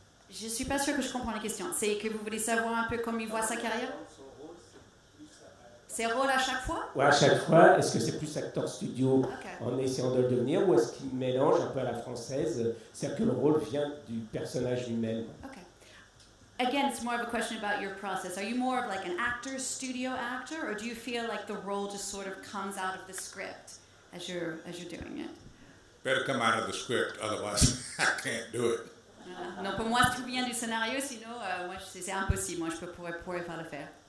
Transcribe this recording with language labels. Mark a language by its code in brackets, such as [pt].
[fr] Je ne suis pas sûre que je comprends la question. C'est que vous voulez savoir un peu comment il voit sa carrière? Ses rôles à chaque fois? Oui, à chaque fois. Est-ce que c'est plus acteur studio en essayant de le devenir ou est-ce qu'il mélange un peu à la française? C'est-à-dire que le rôle vient du personnage lui-même. [en] Okay. Again, it's more of a question about your process. Are you more of like an actor, studio actor, or do you feel like the role just sort of comes out of the script as you're doing it? Better come out of the script, otherwise I can't do it. [fr] Non, pour moi, tout vient du scénario, sinon, moi, c'est impossible. Moi, je pourrais pas le faire.